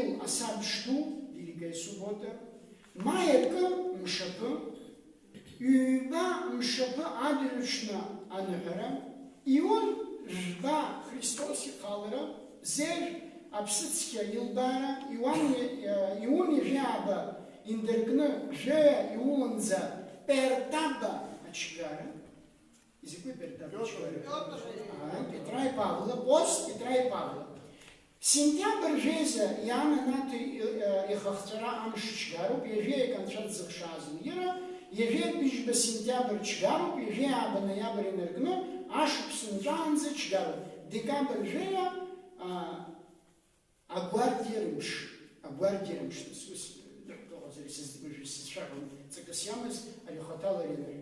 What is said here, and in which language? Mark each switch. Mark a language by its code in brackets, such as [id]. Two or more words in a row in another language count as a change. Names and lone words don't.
[ab] асабшҭу, [ru] Великая Суббота, [ab] маи акы мшаԥы, ҩба мшаԥы адырҩаҽны аныҳәара, иун жәба Христос ихалара, зежә аԥсыцқьа илбара, иун иажәааба индыркны жәаҩа иуланӡа Пертаба ачгара. Изакәи Пертаба ачгара? [ru] Петра и Павла, пост Петра и Павла. [ab] Сентиабр жәеиза иананаҭо ихахҵәара амш џьгароуп, иажәеиак Анцәа дзыхшаз лира, иажәеиак быжьба сентиабр џьгароуп, иажәеиааба ноиабр инаркны ашықәс нҵәаанӡа џьгароуп. Декабр жәеиа агәардиа рымш, ҵакыс иамаз ари ахаҭала ианари.